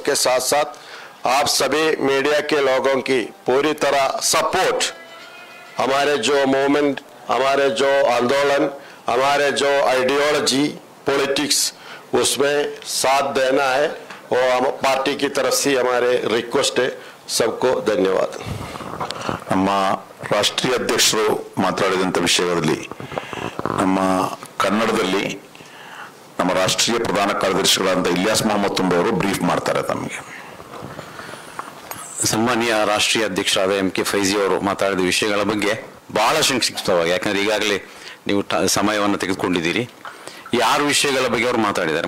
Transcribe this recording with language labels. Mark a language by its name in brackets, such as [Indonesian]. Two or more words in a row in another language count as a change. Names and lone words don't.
[Hindi] उसके साथ साथ आप सभी मीडिया के लोगों की पूरी तरह सपोर्ट, हमारे जो मूवमेंट, हमारे जो आंदोलन, हमारे जो [English] ideology politics, [Hindi] उसमें साथ देना है और हम पार्टी की तरफ से हमारे रिक्वेस्ट है। सबको ಧನ್ಯವಾದ। [Kannada] ನಮ್ಮ ರಾಷ್ಟ್ರೀಯ ಅಧ್ಯಕ್ಷರು ಮಾತನಾಡಿದಂಥ ವಿಷಯಗಳಲ್ಲಿ ನಮ್ಮ ಕನ್ನಡದಲ್ಲಿ ನಮ್ಮ ರಾಷ್ಟ್ರೀಯ ಪ್ರಧಾನ ಕಾರ್ಯದರ್ಶಿಗಳಾದ ಇಲಿಯಾಸ್ ಮೊಹಮ್ಮದ್ ತುಂಬೆ ಅವರು ಬ್ರೀಫ್ ಮಾಡ್ತಾರೆ ತಮಗೆ। ಸನ್ಮಾನ್ಯ ರಾಷ್ಟ್ರೀಯ ಅಧ್ಯಕ್ಷರಾದ MK ಫೈಜಿ ಅವರು ಮಾತಾಡಿದ ವಿಷಯಗಳ ಬಗ್ಗೆ ಬಹಳ ಸಂಕ್ಷಿಪ್ತವಾಗಿ, ಯಾಕಂದ್ರೆ ಈಗಾಗಲೇ ನೀವು ಸಮಯವನ್ನು ತೆಗೆದುಕೊಂಡಿದ್ದೀರಿ, ಈ 6 ವಿಷಯಗಳ ಬಗ್ಗೆ ಅವರು ಮಾತಾಡಿದ್ದಾರೆ।